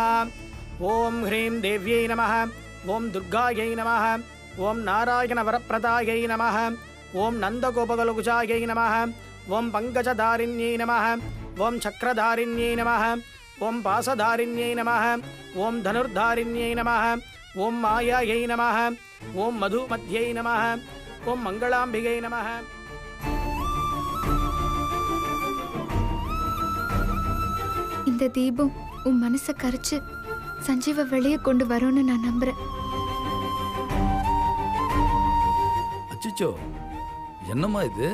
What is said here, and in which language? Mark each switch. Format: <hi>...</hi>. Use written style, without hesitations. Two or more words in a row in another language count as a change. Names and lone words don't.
<sa>ओम ह्रीं देव्यै नमः, ओम दुर्गायै नमः, ओम नारायण वरप्रदायै नमः, ओम नंदगोपगलकुजायै नमः, ओम पंकजधारिण्यै नमः, ओम चक्रधारिण्यै नमः, ओम पासधारिण्यै नमः, ओम धनुर्धारिण्यै नमः, ओम मायायै नमः, ओम मधुमध्यै नमः, ओम मंगलांबिकै नमः।</sa> <ta>இந்த தீபம் உன் மனசை கரைச்சு சஞ்சீவ வெளியே கொண்டு வரும்னு நான் நம்புறேன். அச்சிச்சோ, என்னம்மா இது?</ta>